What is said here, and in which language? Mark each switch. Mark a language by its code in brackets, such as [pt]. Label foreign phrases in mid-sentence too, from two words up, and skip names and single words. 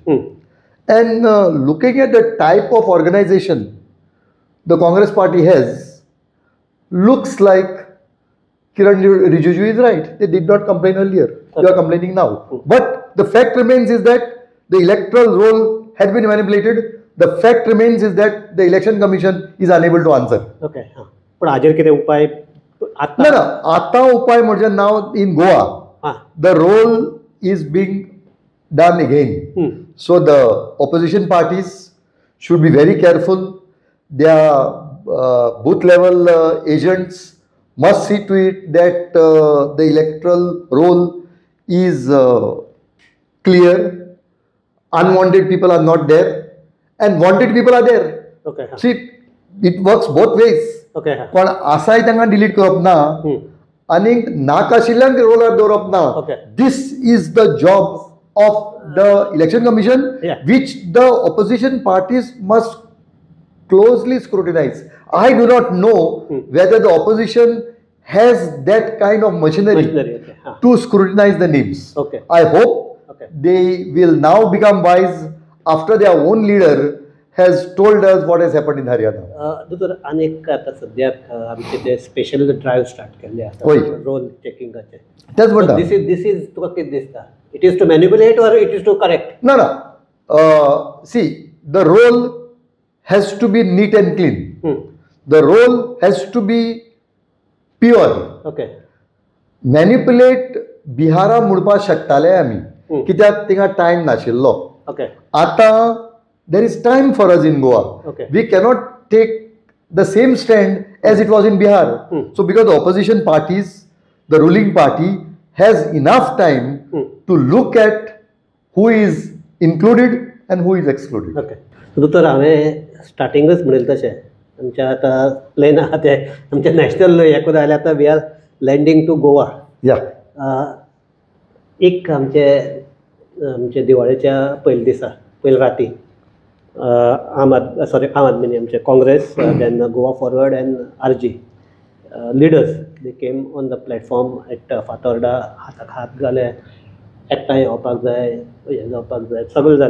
[en] And looking at the type of organization the Congress party has, looks like Kiran Rijiju is right. They did not complain earlier. They are complaining now. But the fact remains is that the electoral roll had been manipulated. The fact remains is that the Election Commission is unable to answer. [kok] Okay. पण हाजेर कितें उपाय [en] No. [kok] आता उपाय म्हणजे [en] now in Goa, the roll is being done again. So the opposition parties should be very careful. Their booth level agents must see to it that the electoral roll is clear, unwanted people are not there, and wanted people are there. See, it works both ways. [kok] पण असाय तांकां डिलीट करप ना आनी नाका आशिल्ल्यांक रोलार दवरप ना. [en] This is the job of the Election Commission, which the opposition parties must closely scrutinize. I do not know whether the opposition has that kind of machinery to scrutinize the names. I hope they will now become wise after their own leader has told us what has happened in Haryana. [kok] दोतोर आनीक आतां सद्याक आमचे ते [en] special drive start [kok] केल्ले आसा रोल चेकिंगाचे. तेच म्हणटा. [en] This is [kok] तुका कितें दिसता? [en] It is to manipulate or it is to correct? No. See, the roll has to be neat and clean. The roll has to be pure. [kok] Manipulate बिहारा मुडपाक शकताले आमी कित्याक थिंगा टायम नाशिल्लो. [en] आता there is time for us in Goa. We cannot take the same stand as it was in Bihar. So because the opposition parties, the ruling party has enough time to look at who is included and who is excluded. [kok] दोतोर हांवें स्टार्टिंगच म्हणिल्लें तशें आमच्या आतां प्लेन आहा ते आमच्या नॅशनल हें जालें आतां [en] we are landing to Goa. [kok] एक आमचे दिवाळेच्या पयले दिसा पयले राती आम आदमी न्ही आमचे [en] Congress then Goa Forward and RG leaders they came on the platform at Fatorda [kok] हाताक हात घाले एकठांय येवपाक जाय हें जावपाक जाय सगळें जालें.